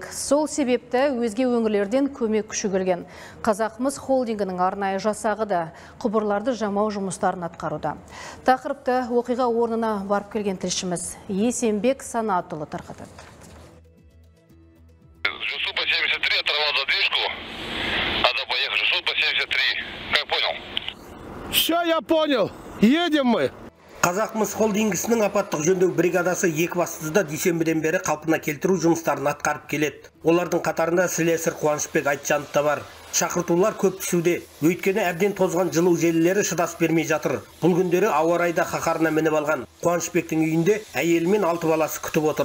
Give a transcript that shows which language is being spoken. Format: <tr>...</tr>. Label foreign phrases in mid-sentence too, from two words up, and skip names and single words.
<kk>Сол себепті өзге өңірлерден көмек күші келген. Қазақмыс холдингінің арнайы жасағы да құбырларды жамау жұмыстарын атқаруда. Тақырыпты оқиға орнына барып келген тілшіміз Есенбек Санатұлы тарқатады.</kk> <ru>ЖСУ по 73 оторвал задвижку, надо поехать. ЖСУ по 73. Как понял? Все, я понял. Едем мы.</ru> <kk>Қазақмыс холдингісінің апаттық жөндеу бригадасы Екібастұзда дүйсенбіден бері қалпына келтіру жұмыстарын атқарып келеді. Олардың қатарында слесарь Қуанышбек Айтжанов та бар. Шақыртулар көп түсуде. Өйткені әбден тозған жылу желілері шыдас бермей жатыр. Бұл күндері ауа райда қаһарына мініп алған. Қуанышбектің үйінде әйелі мен 6 баласы күтіп отыр.</kk>